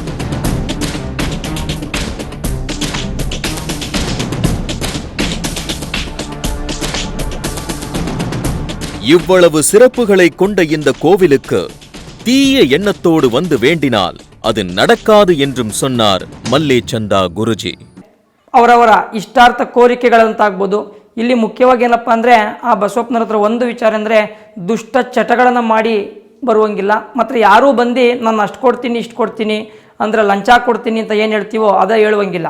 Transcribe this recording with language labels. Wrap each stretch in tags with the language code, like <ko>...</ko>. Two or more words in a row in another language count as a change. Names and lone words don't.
<ta>இவ்வளவு சிறப்புகளை கொண்ட இந்த கோவிலுக்கு தீய எண்ணத்தோடு வந்து வேண்டினால் அது நடக்காது என்றும் சொன்னார் மல்லேச்சந்தா ಗುರುಜಿ.</ta> <kn>ಅವರವರ ಇಷ್ಟಾರ್ಥ ಕೋರಿಕೆಗಳಂತಾಗ್ಬೋದು. ಇಲ್ಲಿ ಮುಖ್ಯವಾಗಿ ಏನಪ್ಪ ಅಂದರೆ ಆ ಬಸವಪ್ಪನವ್ರ ಹತ್ರ ಒಂದು ವಿಚಾರ ಅಂದರೆ ದುಷ್ಟ ಚಟಗಳನ್ನು ಮಾಡಿ ಬರುವಂಗಿಲ್ಲ. ಮತ್ತು ಯಾರೂ ಬಂದು ನಾನು ಅಷ್ಟು ಕೊಡ್ತೀನಿ ಇಷ್ಟು ಕೊಡ್ತೀನಿ ಅಂದರೆ ಲಂಚ ಕೊಡ್ತೀನಿ ಅಂತ ಏನು ಹೇಳ್ತೀವೋ ಅದೇ ಹೇಳುವಂಗಿಲ್ಲ.</kn>